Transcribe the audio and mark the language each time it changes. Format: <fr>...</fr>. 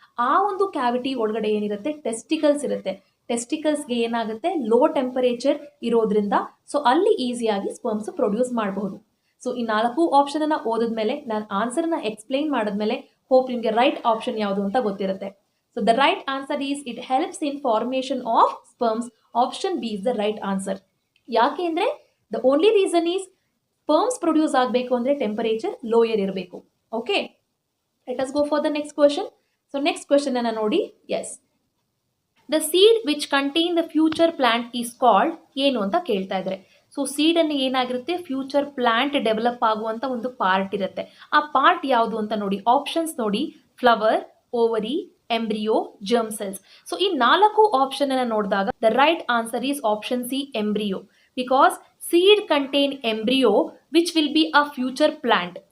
<kn>ಆ ಒಂದು ಕ್ಯಾವಿಟಿ ಒಳಗಡೆ ಏನಿರುತ್ತೆ, ಟೆಸ್ಟಿಕಲ್ಸ್ ಇರುತ್ತೆ. ಟೆಸ್ಟಿಕಲ್ಸ್ಗೆ ಏನಾಗುತ್ತೆ, ಲೋ ಟೆಂಪರೇಚರ್ ಇರೋದ್ರಿಂದ ಸೊ ಅಲ್ಲಿ ಈಸಿಯಾಗಿ ಸ್ಪರ್ಮ್ಸ್ ಪ್ರೊಡ್ಯೂಸ್ ಮಾಡಬಹುದು. ಸೊ ಈ 4 ಆಪ್ಷನ್ ಅನ್ನ ಓದಿದ್ಮೇಲೆ, ನಾನು ಆನ್ಸರ್ನ ಎಕ್ಸ್ಪ್ಲೈನ್ ಮಾಡಿದ್ಮೇಲೆ ಹೋಪ್ ನಿಮಗೆ ರೈಟ್ ಆಪ್ಷನ್ ಯಾವುದು ಅಂತ ಗೊತ್ತಿರುತ್ತೆ.</kn> <en>So the right answer is it helps in formation of sperms. Option B is the right answer.</en> <kn>ಯಾಕೆ ಅಂದ್ರೆ</kn> <en>the only reason is sperms produce</en> <kn>ಆಗಬೇಕು ಅಂದ್ರೆ ಟೆಂಪರೇಚರ್ ಲೋಯರ್ ಇರಬೇಕು.</kn> <en>Okay, let us go for the next question. So next question ಅನ್ನ ನೋಡಿ. Yes, the seed which contain the future plant is called</en> <kn>ಏನು ಅಂತ ಕೇಳ್ತಾ ಇದ್ದಾರೆ. ಸೊ ಸೀಡ್ ಅನ್ನು ಏನಾಗಿರುತ್ತೆ, ಫ್ಯೂಚರ್ ಪ್ಲಾಂಟ್ ಡೆವಲಪ್ ಆಗುವಂತ ಒಂದು ಪಾರ್ಟ್ ಇರುತ್ತೆ. ಆ ಪಾರ್ಟ್ ಯಾವುದು ಅಂತ ನೋಡಿ. ಆಪ್ಷನ್ಸ್ ನೋಡಿ, flower, ovary, embryo, germ cells.</kn> <en>so</en> <kn>ಈ 4 ಆಪ್ಷನ್ ಅನ್ನ ನೋಡಿದಾಗ</kn> <en>The right answer is option C, embryo. Because seed contain embryo which will be a future plant.</en>